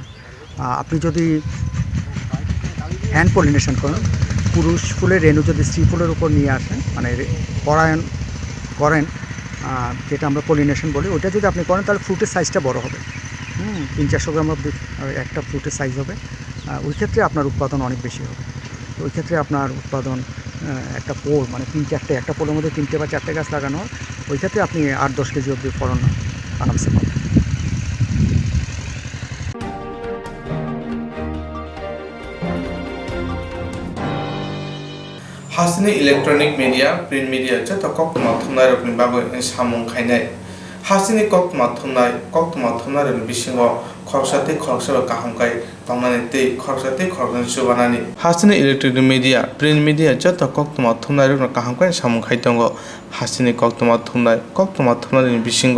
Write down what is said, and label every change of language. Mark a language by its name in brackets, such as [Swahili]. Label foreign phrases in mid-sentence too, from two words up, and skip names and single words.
[Bangla] আপনি যদি [English] hand pollination [Bangla] করেন, পুরুষ ফুলের রেণু যদি স্ত্রী ফুলের উপর নিয়ে আসেন, মানে পরায়ণ করেন, যেটা আমরা পলিনেশন বলি, ওটা যদি আপনি করেন তাহলে ফ্রুটের সাইজটা বড় হবে। 300-400 গ্রাম অবধি একটা ফ্রুটের সাইজ হবে। ওই ক্ষেত্রে আপনার উৎপাদন অনেক বেশি হবে। ওই ক্ষেত্রে আপনার উৎপাদন একটা পোল মানে 3-4টে, একটা পোলের মধ্যে 3টে বা 4টে গাছ লাগানো হয়, ওই ক্ষেত্রে আপনি 8-10 কেজি অবধি ফলন আরামসে পাবেন। [Kok Borok] हासिनि [English] electronic media print media [Kok Borok] जत कोक्तमा थुमनाय रखनि बागै सामुं खायनाय हासिनि कोक्तमा थुमनाय रखनि बिसिङाव खरसाते खरसा काहामखाय तंनानै तै खरसाते खरसा सुबानानि हासिनि [English] electronic media print media [Kok Borok] जत कोक्तमा थुमनाय रखनि काहामखाय सामुं खाय दङ हासिनि कोक्तमा थुमनायनि बिसिङाव